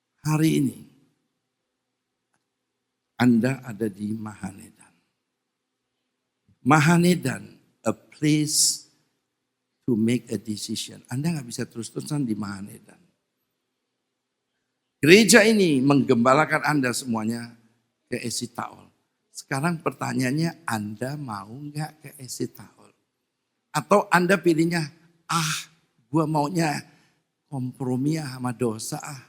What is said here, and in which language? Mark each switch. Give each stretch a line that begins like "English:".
Indonesian: Hari ini Anda ada di Mahanedan.
English: Mahanedan, a place to make a decision.
Indonesian: Anda gak bisa terus-terusan di Mahanedan. Gereja ini menggembalakan Anda semuanya ke Esitaol. Sekarang pertanyaannya, Anda mau gak ke Esitaol? Atau Anda pilihnya, gue maunya kompromi sama dosa.